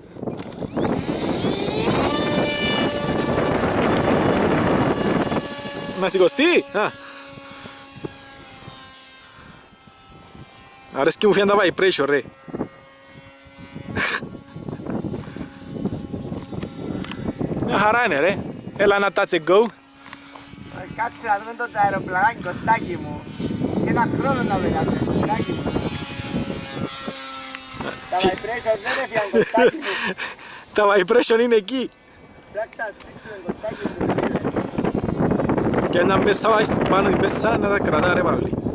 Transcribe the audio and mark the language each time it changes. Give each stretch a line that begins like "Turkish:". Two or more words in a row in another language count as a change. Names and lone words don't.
Greek: Να σηκωστεί. Αρέσκει μου φαίνεται τα vibration ρε. Μια χαρά είναι ρε. Έλα ένα
English: touch and go.
Greek: Κάτσε να δούμε το αεροπλανάκι, Κωστάκι μου. Και ένα χρόνο να βγάλουμε, Κωστάκι μου. Τα vibration δεν έφυγαν, Κωστάκι μου. Τα vibration είναι εκεί. Πρέπει να ξανασπίξουμε, Κωστάκι μου. Και να μπες πάνω η πέσα να τα κρατά ρε Παύλη.